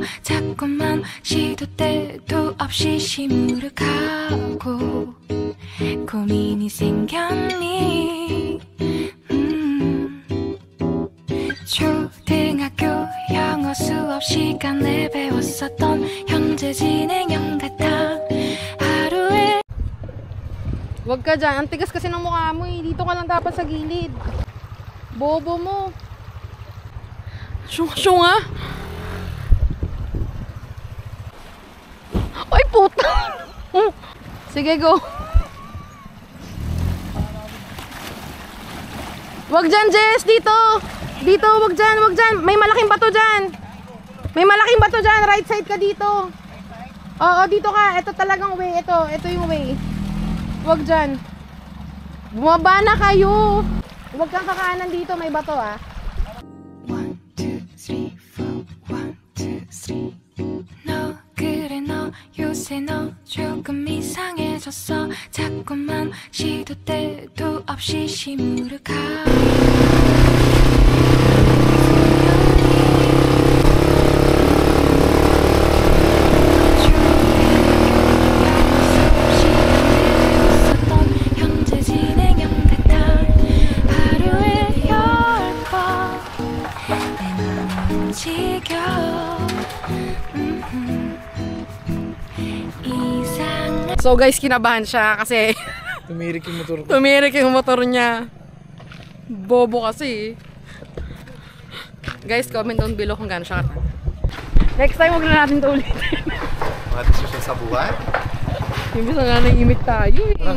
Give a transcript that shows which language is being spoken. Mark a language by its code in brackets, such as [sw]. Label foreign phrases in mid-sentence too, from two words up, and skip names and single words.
[ko] 자꾸만 시도 때도 없이 시무룩하고 고민이 생겼니. 초등학교 영어 수업 시간에 배웠었던 현재 진행형 같아. 하루에 [tl] Huwag ka dyan. Ang tigas kasi ng mukha mo eh. Dito ka lang dapat sa gilid. Bobo mo. Syunga. Ay, puta! Sige, go. Wag dyan, Jess! Dito! Dito, wag dyan, wag dyan. May malaking bato dyan. May malaking bato dyan. [en] Right side [tl] ka dito. Oo, dito ka. Ito talagang way. Ito yung way. Wag dyan. Bumaba na kayo. Huwag kang kakanan dito. May bato ah. 1, 2, 3, 4. 1, 2, 3. [ko] 너 그래 너 요새 너 조금 이상해졌어. 자꾸만 시도 때도 없이 시무룩하고 현재 진행형 같아. 하루에 10번 내 맘을 움직여. 이상한 [en] So guys, [tl] kinabahan siya kasi Tumirik yung motor ko. tumirik yung motor niya. Bobo kasi. Guys, [en] comment down below [tl] kung gaano siya kata. Next time, huwag na natin ito ulitin. Mga desisyon sa buhay. Imbis na nga nang-imik tayo eh.